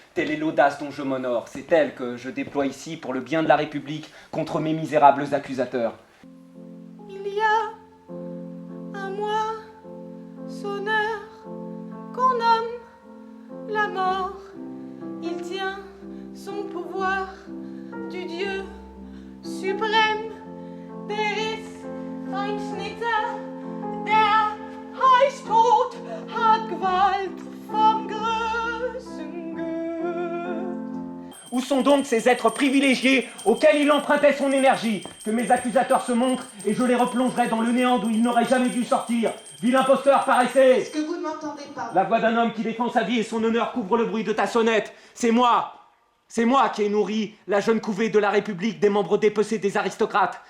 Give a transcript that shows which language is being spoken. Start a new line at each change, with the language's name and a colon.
French: Telle est l'audace dont je m'honore, c'est elle que je déploie ici pour le bien de la République contre mes misérables accusateurs. Il y a un mois, sonneur, qu'on nomme la mort. Il tient son pouvoir du Dieu suprême.
German: Der ist ein Schnitter, der heißt Tod, hat Gewalt vom größten Gut.
French: Où sont donc ces êtres privilégiés auxquels il empruntait son énergie? Que mes accusateurs se montrent et je les replongerai dans le néant d'où ils n'auraient jamais dû sortir. Vil imposteur, paraissez! Est-ce que vous ne m'entendez pas? La voix d'un homme qui défend sa vie et son honneur couvre le bruit de ta sonnette. C'est moi! C'est moi qui ai nourri la jeune couvée de la République des membres dépecés des aristocrates.